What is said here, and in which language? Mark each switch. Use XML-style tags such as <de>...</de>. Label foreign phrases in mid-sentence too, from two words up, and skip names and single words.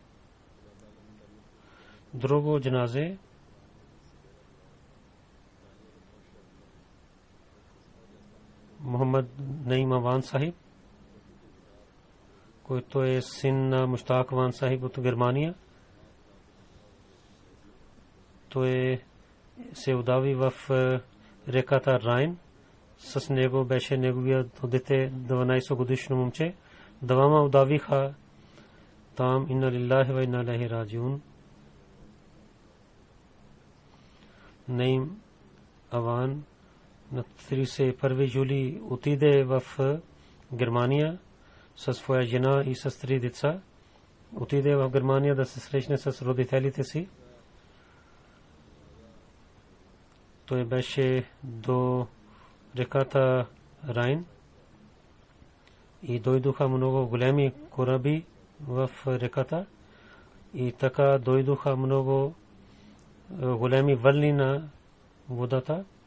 <bg>Друго джаназе Мухаммад Наим Аван Сахиб, който е син на Муштак Аван Сахиб от Германия. Той се удави в реката Райн. С него беше неговият дете, 12 годишно момче. Двама удавиха там.</bg> <ar>إنا لله وإنا إليه راجعون.</ar> <bg>Наим Аван на 31 юли отиде в Германия със своя жена и с 3 деца. Отиде в Германия да се срещне с родителите си. Той беше до реката Райн и дойдоха много големи кораби в реката и така дойдоха много големи вълни на водата.</bg>